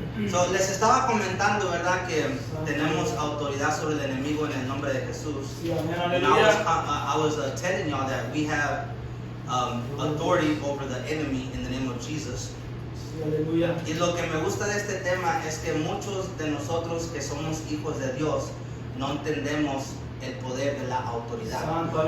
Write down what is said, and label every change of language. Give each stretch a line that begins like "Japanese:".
Spanish: So les estaba comentando, ¿verdad? Que tenemos autoridad sobre el enemigo en el nombre de Jesús.
English: And I was telling y'all that we have authority over the enemy in the name of Jesus.
Spanish: Y lo que me gusta de este tema es que muchos de nosotros que somos hijos de Dios no entendemos el poder de la autoridad.